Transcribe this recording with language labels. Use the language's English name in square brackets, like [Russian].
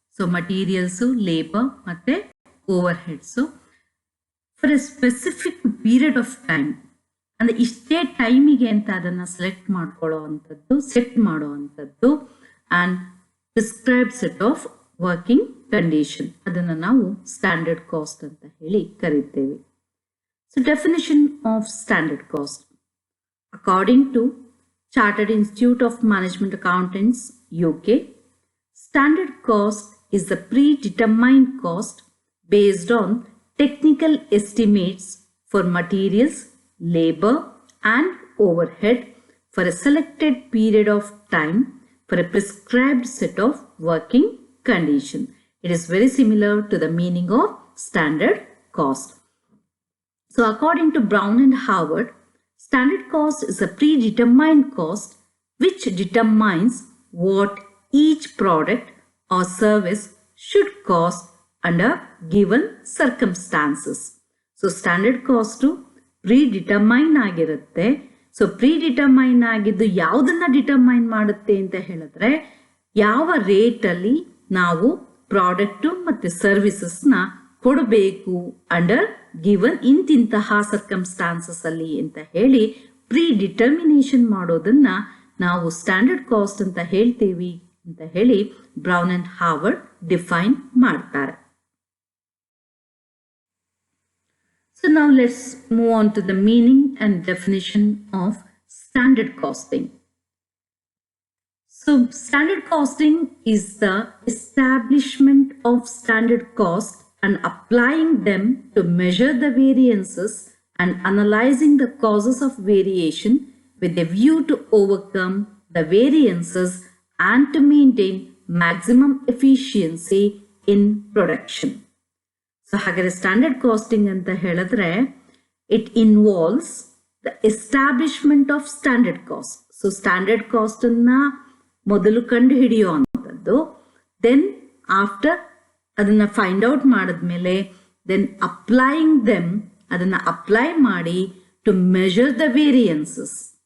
[English] So materials, labor [Kannada] ಮತ್ತೆ [English] overheads. For a specific period of time, [Kannada] ಅಂದ್ರೆ ಇಷ್ಟೇ ಟೈಮಿಗೆ ಅಂತ ಅದನ್ನ ಸೆಲೆಕ್ಟ್ ಮಾಡ್ಕೊಳ್ಳೋ ಅಂಥದ್ದು, ಸೆಟ್ ಮಾಡೋ ಅಂಥದ್ದು [English] and prescribed set of working condition. [Kannada] ಅದನ್ನ ನಾವು standard cost ಅಂತ ಹೇಳಿ ಕರೀತೇವೆ. [English] So definition of standard cost. According to Chartered Institute of Management Accountants, UK, standard cost is the predetermined cost based on technical estimates for materials, labor, and overhead for a selected period of time for a prescribed set of working conditions. It is very similar to the meaning of standard cost. So according to Brown and Howard, standard cost is a predetermined cost which determines what each product or service should cost under given circumstances. So standard cost predetermine [Kannada] ಆಗಿರುತ್ತೆ. So predetermine ಆಗಿದ್ದು ಯಾವುದನ್ನ determine ಮಾಡುತ್ತೆ ಅಂತ ಹೇಳಿದ್ರೆ ಯಾವ ರೇಟಲ್ಲಿ ನಾವು product ಮತ್ತು ಸರ್ವಿಸಸ್ನ ಕೊಡಬೇಕು [English] under given [Kannada] ಇಂತಿಂತಹ ಸರ್ಕಮ್ಸ್ಟಾನ್ಸಸ್ ಅಲ್ಲಿ ಅಂತ ಹೇಳಿ ಪ್ರಿಡಿಟರ್ಮಿನೇಷನ್ ಮಾಡೋದನ್ನ ನಾವು ಸ್ಟ್ಯಾಂಡರ್ಡ್ ಕಾಸ್ಟ್ ಅಂತ ಹೇಳ್ತೀವಿ ಅಂತ ಹೇಳಿ ಬ್ರೌನ್ ಅಂಡ್ ಹಾವರ್ಡ್ ಡಿಫೈನ್ ಮಾಡ್ತಾರೆ. [English] So now let's move on to the meaning and definition of standard costing. So standard costing is the establishment of standard cost and applying them to measure the variances and analyzing the causes of variation with a view to overcome the variances and to maintain maximum efficiency in production. So [Kannada] ಹಾಗಾದ್ರೆ standard casting ಅಂತ ಹೇಳಿದ್ರೆ [English] It involves the establishment of standard cost. [Kannada] So standard cost ಅನ್ನ ಮೊದಲು ಕಂಡು ಹಿಡಿಯುವಂಥದ್ದು, [English] then after [Kannada] ಅದನ್ನ find out ಮಾಡಿದ್ಮೇಲೆ [English] then applying them, [Kannada] ಅದನ್ನ apply ಮಾಡಿ [English] To measure the variances.